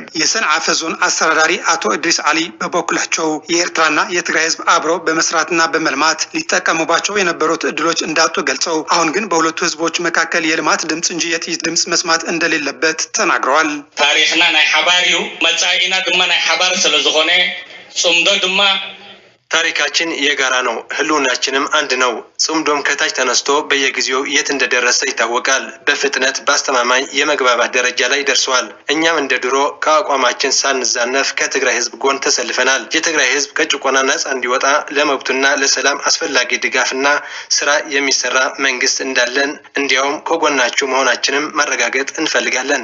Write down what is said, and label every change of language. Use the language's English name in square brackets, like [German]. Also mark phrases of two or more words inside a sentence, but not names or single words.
[Amharic] የሰንዓፈ ዞን አስተዳዳሪ አቶ ኢድሪስ አሊ በበኩላቸው የኤርትራና የትግራይ ህዝብ አብረው በመስራትና በመልማት ሊጠቀሙባቸው የነበሩት እድሎች እንዳጡ ገልጸው አሁን ግን በሁለቱ ህዝቦች መካከል የልማት ድምጽ እንጂ የጥይት ድምጽ መስማት እንደሌለበት ተናግረዋል። [Tigrinya] ታሪክና ናይ ሓባሪው መጻኢና ድማ ናይ ሓባር ስለዝኾነ ጽምዶ ድማ [Amharic] ታሪካችን የጋራ ነው። ህልውናችንም አንድ ነው። ጽምዶም ከታች ተነስቶ በየጊዜው የት እንደደረሰ ይታወቃል። በፍጥነት በአስተማማኝ የመግባባት ደረጃ ላይ ደርሷል። እኛም እንደ ድሮ ከአቋማችን ሳንዛነፍ ከትግራይ ህዝብ ጎን ተሰልፈናል። የትግራይ ህዝብ ከጭቆና ነጻ እንዲወጣ ለመብቱና ለሰላም አስፈላጊ ድጋፍና ስራ የሚሰራ መንግስት እንዳለን እንዲያውም ከጎናችሁ መሆናችንም ማረጋገጥ እንፈልጋለን።